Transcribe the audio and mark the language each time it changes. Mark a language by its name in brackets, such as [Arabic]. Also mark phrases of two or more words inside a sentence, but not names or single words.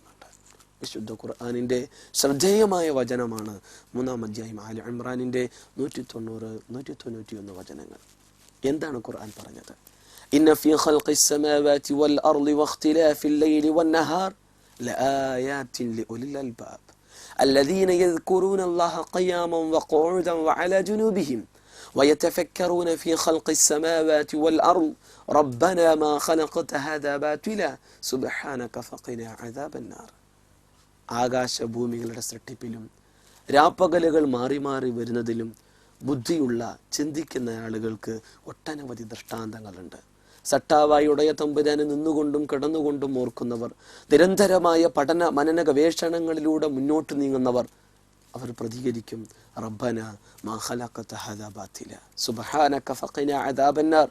[Malayalam] വിശുദ്ധ ഖുർആനിൻ്റെ ശ്രദ്ധേയമായ വചനമാണ് 3-ാം അധ്യായം ആല ഇമ്രാനിൻ്റെ 190, 191 വചനങ്ങൾ. എന്താണ് ഖുർആൻ പറഞ്ഞത്? [Arabic] إن في خلق السماوات والأرض واختلاف الليل والنهار لآيات لأولي الألباب الذين يذكرون الله قياما وقعودا وعلى جنوبهم ويتفكرون في خلق السماوات والأرض ربنا ما خلقت هذا باطلا سبحانك فقنا عذاب النار. [Malayalam] ആകാശഭൂമികളുടെ സൃഷ്ടിപ്പിലും രാപ്പകലുകൾ മാറി മാറി വരുന്നതിലും ബുദ്ധിയുള്ള, ചിന്തിക്കുന്ന ആളുകൾക്ക് ഒട്ടനവധി ദൃഷ്ടാന്തങ്ങളുണ്ട്. സട്ടാവായി ഉടയ തമ്പുരാനെ നിന്നുകൊണ്ടും കിടന്നുകൊണ്ടും ഓർക്കുന്നവർ, നിരന്തരമായ പഠന മനന ഗവേഷണങ്ങളിലൂടെ മുന്നോട്ട് നീങ്ങുന്നവർ, അവർ പ്രതികരിക്കും, [Arabic] ربنا ما خلقت هذا باطلا سبحانك فقنا عذاب النار.